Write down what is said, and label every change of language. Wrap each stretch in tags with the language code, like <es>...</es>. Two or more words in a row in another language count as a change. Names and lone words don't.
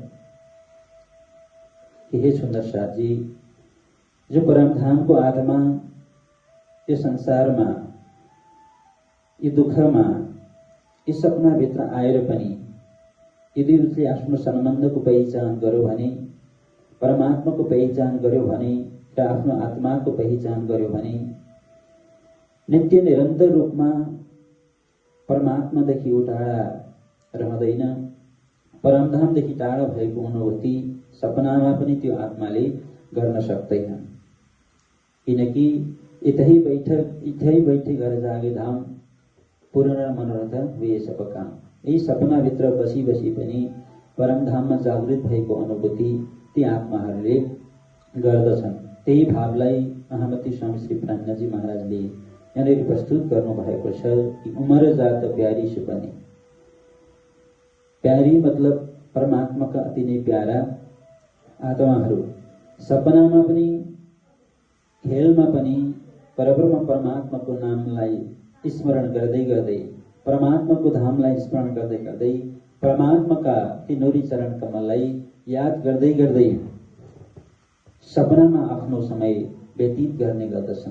<ne>कि हे सुन्दर साथी, जो परमधामको आत्मा यो संसारमा, यो दुःखमा, यो सपनाभित्र आएर पनि यदि उसले आफ्नो सम्बन्धको पहिचान गर्यो भने, परमात्माको पहिचान गर्यो भने र आफ्नो आत्माको पहिचान गर्यो भने नित्य निरन्तर रूपमा परमात्मादेखि टाढा रहँदैन। परमधामदेखि टाढा भएको अनुभूति सपनामा पनि त्यो आत्माले गर्न सक्दैन।</ne> <hi>किनकि इतै बैठे घर जागे धाम पूर्ण मनोरथ वे सब काम।</hi> <ne>यही सपनाभित्र बसी बसी पनि परमधाममा जागृत भएको अनुभूति ती आत्माहरूले गर्दछन्। त्यही भावलाई महामती स्वामी श्री प्राणजी महाराजले यहाँनिर प्रस्तुत गर्नु भएको छ कि</ne> <hi>उमर जात प्यारी सुपने।</hi> <ne>प्यारी मतलब परमात्माका अति नै प्यारा आत्माहरू सपनामा पनि, खेलमा पनि परब्रह्म परमात्माको नामलाई स्मरण गर्दै गर्दै, परमात्माको धामलाई स्मरण गर्दै गर्दै, परमात्माका ती नूरी चरण कमललाई याद गर्दै गर्दै सपनामा आफ्नो समय व्यतीत गर्ने गर्दछन्।</ne>